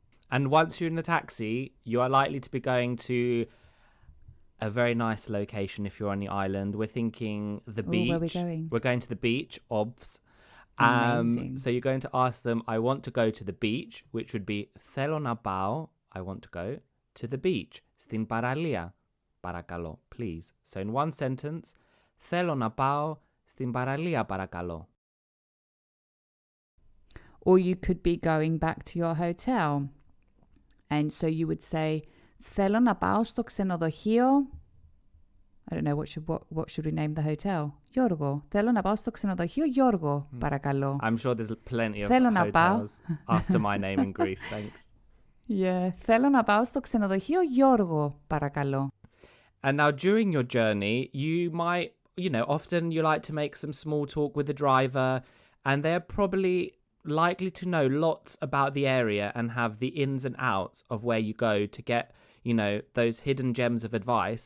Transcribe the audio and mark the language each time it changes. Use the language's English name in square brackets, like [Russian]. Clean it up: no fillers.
[English] And once you're in the taxi, you are likely to be going to a very nice location if you're on the island. We're thinking the beach. Where are we going? We're going to the beach, obvs. Amazing. So you're going to ask them, I want to go to the beach, which would be [Greek] θέλω να πάω, [English] I want to go to the beach. [Greek] Στην παραλία, παρακαλώ, [English] please. So in one sentence, [Greek] θέλω να πάω στην παραλία, παρακαλώ. Or you could be going back to your hotel. And so you would say, θέλω να πάω στο ξενοδοχείο. [English] I don't know, what should we name the hotel? [Greek] Γιώργο. Θέλω να πάω στο ξενοδοχείο Γιώργο, παρακαλώ. [English] I'm sure there's plenty of [Greek] Θέλω να πάω. [English] hotels after my name in Greece, thanks. Yeah. [Greek] Θέλω να πάω στο ξενοδοχείο Γιώργο, παρακαλώ. [English] And now during your journey, you might, often you like to make some small talk with the driver, and they're probably likely to know lots about the area and have the ins and outs of where you go to get, those hidden gems of advice.